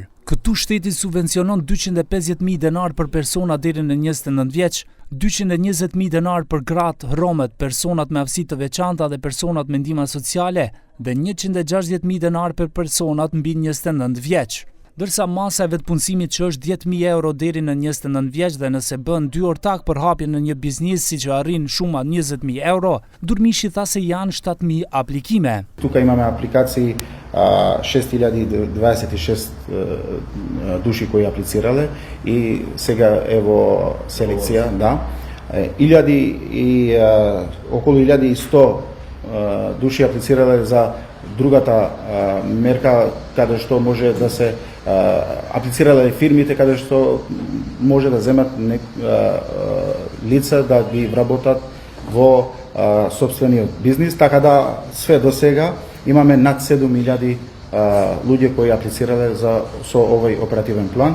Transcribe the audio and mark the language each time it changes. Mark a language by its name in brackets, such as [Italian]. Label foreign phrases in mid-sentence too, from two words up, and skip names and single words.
[Albanian] Këtu shteti subvencionon 250.000 denar për persona deri në 29 vjeç, 220.000 denar për gratë, romet, personat me aftësi të veçanta dhe personat me ndihma sociale dhe 160.000 denar për personat mbi 29 vjeç. Dërsa masa e vetpunësimit që është 10.000 euro deri në 29 vjeç dhe nëse bën 2 ortak për hapjen në një biznes si që arrin shuma 20.000 euro, Durmishi tha se janë 7.000 aplikime. [Macedonian] Тука имаме апликации 6026 души кои аплицирале и сега ево селекција, да. Околу 1100 души аплицирале за другата мерка каде што може да се аплицирале фирмите каде што може да земат лица да ги вработат во собствениот бизнис, така да све до сега имаме над 7.000 луѓе кои аплицирале со овој оперативен план.